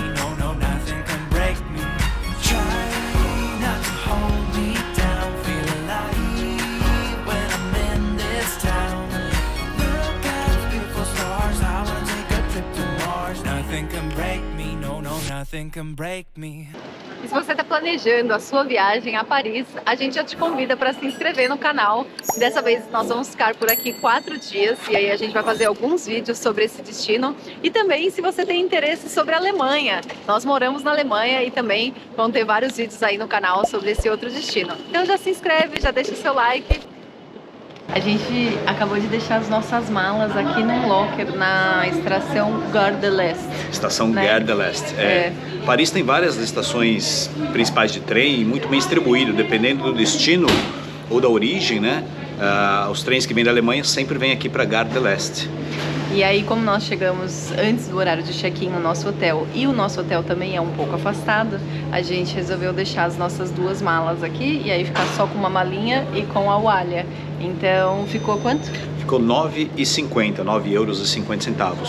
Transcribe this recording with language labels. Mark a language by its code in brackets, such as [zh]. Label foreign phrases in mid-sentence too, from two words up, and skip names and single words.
[en] No, no, nothing can break me. Try not to hold me down. Feel alive when I'm in this town. Look at those beautiful stars. I wanna take a trip to Mars. Nothing can break me. No, no, nothing can break me. [pt] E se você está planejando a sua viagem a Paris, a gente já te convida para se inscrever no canal. Dessa vez nós vamos ficar por aqui 4 dias e aí a gente vai fazer alguns vídeos sobre esse destino. E também, se você tem interesse sobre a Alemanha, nós moramos na Alemanha e também vão ter vários vídeos aí no canal sobre esse outro destino. Então já se inscreve, já deixa o seu like. A gente acabou de deixar as nossas malas aqui no locker na estação Gare de l'Est. Estação né? Gare de l'Est. Paris tem várias estações principais de trem, muito bem distribuído, dependendo do destino ou da origem, né? Os trens que vêm da Alemanha sempre vêm aqui para Gare de l'Est. E aí, como nós chegamos antes do horário de check-in no nosso hotel e o nosso hotel também é um pouco afastado, a gente resolveu deixar as nossas 2 malas aqui e aí ficar só com uma malinha e com a Walha. Então, ficou quanto? Ficou 9,50, 9 euros e 50 centavos.